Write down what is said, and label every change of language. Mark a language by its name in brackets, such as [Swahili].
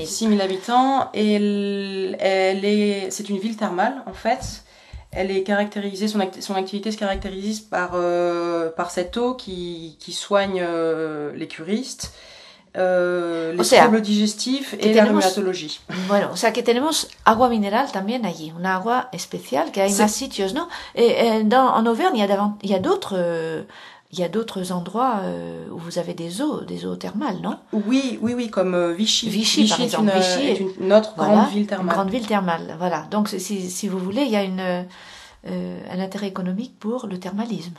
[French] 6 000 habitants, et c'est une ville thermale, en fait. Elle est caractérisée, son activité se caractérise par cette eau qui soigne les curistes, les troubles digestifs et la rhumatologie. [Spanish] Bueno, o sea que tenemos agua mineral también allí, una agua especial que hay más sitios, ¿no? [French] En Auvergne, il y a d'autres endroits où vous avez des eaux thermales, non? Oui, comme Vichy. Vichy, par exemple. Vichy est une autre grande ville thermale. Une grande ville thermale, voilà. Donc, si vous voulez, il y a un intérêt économique pour le thermalisme.